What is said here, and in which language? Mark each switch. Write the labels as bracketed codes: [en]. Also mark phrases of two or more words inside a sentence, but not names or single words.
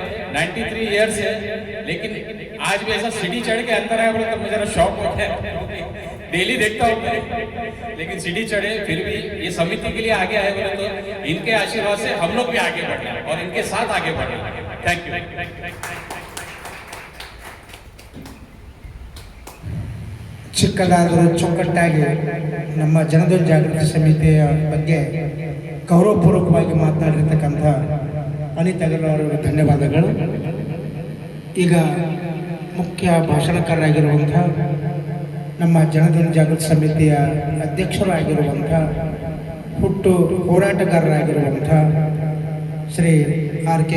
[hi] 93 इयर्स है, लेकिन आज भी ऐसा सीढ़ी चढ़ के अंदर आया बोले तो मुझे जरा शौक हो गया. डेली देखता हूँ मैं, लेकिन सीढ़ी चढ़े फिर भी ये समिति के लिए आगे आए बोले तो इनके आशीर्वाद से हम लोग भी आगे बढ़े और इनके साथ आगे बढ़े. [en] thank you. [kn] ಚಿಕ್ಕದಾದರೂ ಚೊಕ್ಕಟ್ಟಾಗಿ ನಮ್ಮ ಜನಧ್ವನಿ ಜಾಗೃತಿ ಸಮಿತಿಯ ಬಗ್ಗೆ ಗೌರವಪೂರ್ವಕವಾಗಿ ಮಾತನಾಡಿರ್ತಕ್ಕಂಥ ಅನಿತ್ ಅಗರ್ವಾಲ್ ಅವರಿಗೆ ಧನ್ಯವಾದಗಳು. ಈಗ ಮುಖ್ಯ ಭಾಷಣಕಾರರಾಗಿರುವಂಥ ನಮ್ಮ ಜನಧ್ವನಿ ಜಾಗೃತಿ ಸಮಿತಿಯ ಅಧ್ಯಕ್ಷರಾಗಿರುವಂಥ ಹುಟ್ಟು ಹೋರಾಟಗಾರರಾಗಿರುವಂಥ ಶ್ರೀ ಆರ್.ಕೆ.